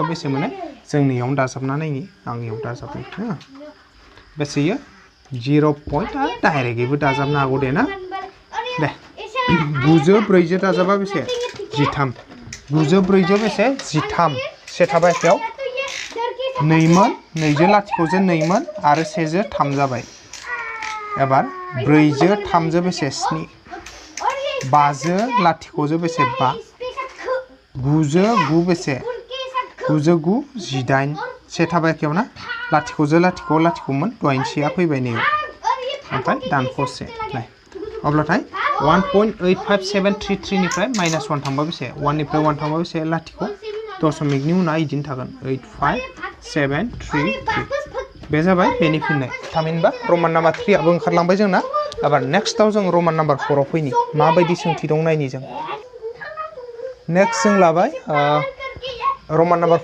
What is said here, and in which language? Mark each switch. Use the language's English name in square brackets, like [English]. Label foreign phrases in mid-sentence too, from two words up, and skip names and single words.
[Bodo] बेसे मोनो जों नैयावनो दाजाबना नायनि आं इयाव दाजाबनो बेसे इयो 0 पॉइंट डाइरेक्टबो दाजाबनो हागौ दे ना दे 9 जो 4 जो दाजाबा बेसे 13 9 जो 4 जो बेसे 13 से थाबायखायाव 2 मोन 2 जो लाथिख' जो 2 मोन आरो 1 जो 3 जाबाय एबार 4 जो 3 जो बेसे 7 5 जो लाथिख' जो बेसे 5 9 जो 9 बेसे 9 जो 9 18 से थाबायखायाव ना लाथिख' जो लाथिख' लाथिख'मोन दहायनिसेया फैबाय नै ओमफ्राय दानख'से नाय अब्लाथाय 1.85733 निफ्राय -1 थांबा बेसे 1 निफ्राय 1 थांबा बेसे लाथिख' दशमिकनि उनाव इदिनो थागोन 85733 बे जाबाय बेनि फिननाय थामहिनबा रमान नाम्बार 3 आबो ओंखारलांबाय जोंना एबार नेक्स्टआव जों रमान नाम्बार 4 आव फैनि माबायदि सोंथि दं नायनि जों नेक्स्ट जों लाबाय रमान नाम्बार